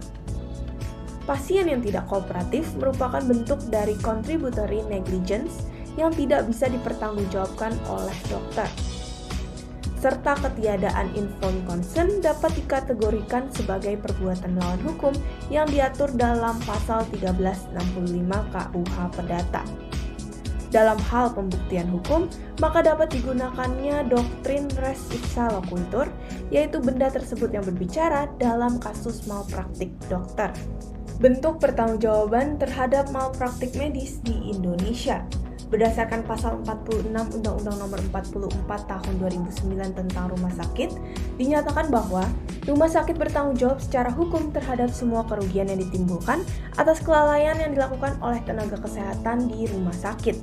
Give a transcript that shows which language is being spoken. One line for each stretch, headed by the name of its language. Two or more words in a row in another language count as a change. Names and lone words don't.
Indonesian: Pasien yang tidak kooperatif merupakan bentuk dari
English: contributory negligence
Indonesian: yang tidak bisa dipertanggungjawabkan oleh dokter. serta ketiadaan
English: informed consent
Indonesian: dapat dikategorikan sebagai perbuatan melawan hukum yang diatur dalam pasal 1365 KUH Perdata. Dalam hal pembuktian hukum, maka dapat digunakannya doktrin
Latin: res ipsa loquitur,
Indonesian: yaitu benda tersebut yang berbicara dalam kasus malpraktik dokter. Bentuk pertanggungjawaban terhadap malpraktik medis di Indonesia. Berdasarkan pasal 46 Undang-Undang Nomor 44 Tahun 2009 tentang rumah sakit, dinyatakan bahwa rumah sakit bertanggung jawab secara hukum terhadap semua kerugian yang ditimbulkan atas kelalaian yang dilakukan oleh tenaga kesehatan di rumah sakit.